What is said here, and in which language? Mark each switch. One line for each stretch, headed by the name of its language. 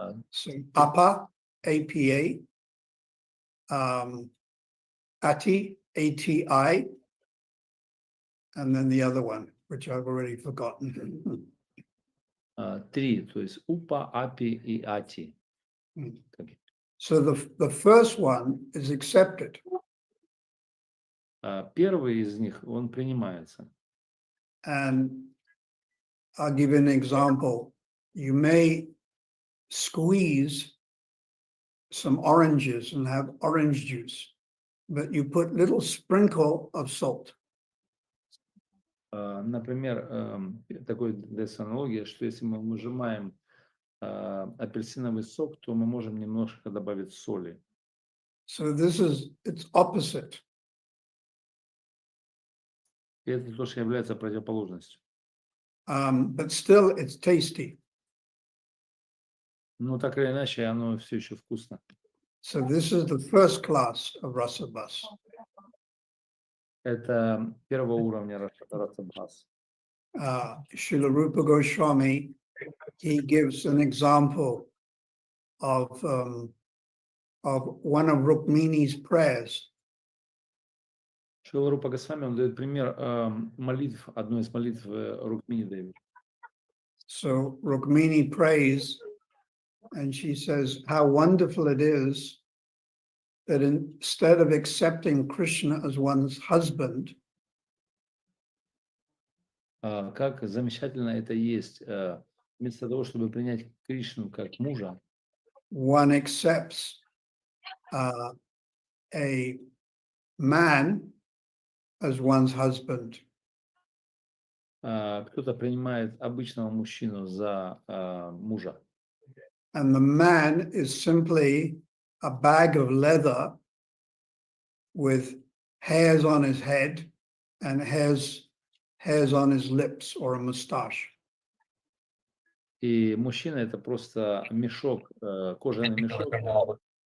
English: So Apa, APA, Ati, ATI, and then the other one, which I've already forgotten.
Russian: Три, то есть Упа, Апи и Ати.
English: So the first one is accepted.
Russian: Первый из них, он принимается.
English: And I'll give you an example. You may squeeze some oranges and have orange juice, but you put little sprinkle of salt.
Russian: Например, такой дается аналогия, что если мы выжимаем апельсиновый сок, то мы можем немножко добавить соли.
English: So it's opposite.
Russian: И это то, что является противоположностью.
English: but still it's tasty.
Russian: Но так или иначе, оно все еще вкусно.
English: So this is the first class of rasabhas.
Russian: Это первого уровня расабхас.
English: Srila Rupa Goswami, he gives an example of one of Rukmini's prayers.
Russian: Шрила Рупа Госвами, он дает пример молитв, одной из молитв Рукмини Деви.
English: So Rukmini prays, and she says how wonderful it is that instead of accepting Krishna as one's husband,
Russian: Как замечательно это есть. Вместо того, чтобы принять Кришну как мужа,
English: one accepts a man as one's husband.
Russian: кто-то принимает обычного мужчину за мужа.
English: And the man is simply a bag of leather with hairs on his head and hairs on his lips or a mustache.
Russian: И мужчина это просто мешок, кожаный мешок